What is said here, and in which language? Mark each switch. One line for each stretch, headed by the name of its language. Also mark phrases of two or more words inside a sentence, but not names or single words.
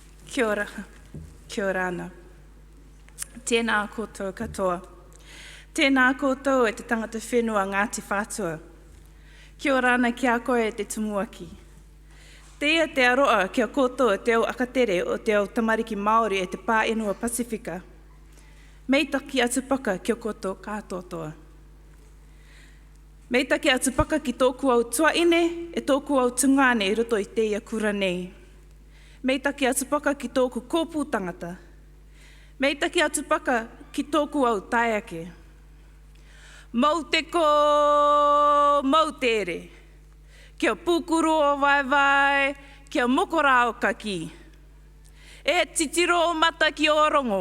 Māori: Kia ora, kia ora ana. Tēnā koutou katoa. Tēnā koutou e te tangata whenua Ngāti Whātua. Kia ora ana ki a koe e te tumuaki.
Rarotongan: Teia te aroa kia koutou te au akatere o te au tamariki Māori e te Pāenua Pasifika. Meitaki atu paka kia koutou kātotoa. Meitaki atu paka ki tōku au tuaine e tōku au tungane I roto I teia kura nei. Meitaki atu paka ki tōku kōpū tangata. Meitaki atu paka ki tōku au taiake. Mau te ko, mau tere. Kia pūkuru o vai, kia mokora o kaki. E titiro o mata ki o rongo.